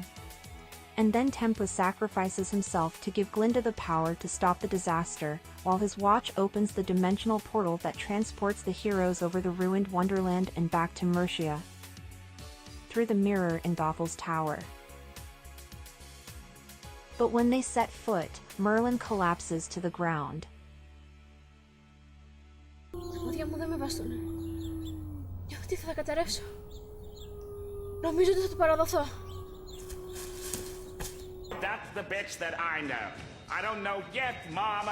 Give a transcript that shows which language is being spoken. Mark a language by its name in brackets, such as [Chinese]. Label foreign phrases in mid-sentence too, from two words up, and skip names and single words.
[English] And then Tempo sacrifices himself to give Glinda the power to stop the disaster, while his watch opens the dimensional portal that transports the heroes over the ruined Wonderland and back to Mercia, through the mirror in Gothel's tower. But when they set foot, Merlin collapses to the ground. [Greek] Τα πόδια μου δεν με βαστούνε. Νιώθω ότι θα καταρρεύσω. Νομίζω ότι θα το παραδοθώ. [English] That's the bitch that I know. I don't know yet, Mom.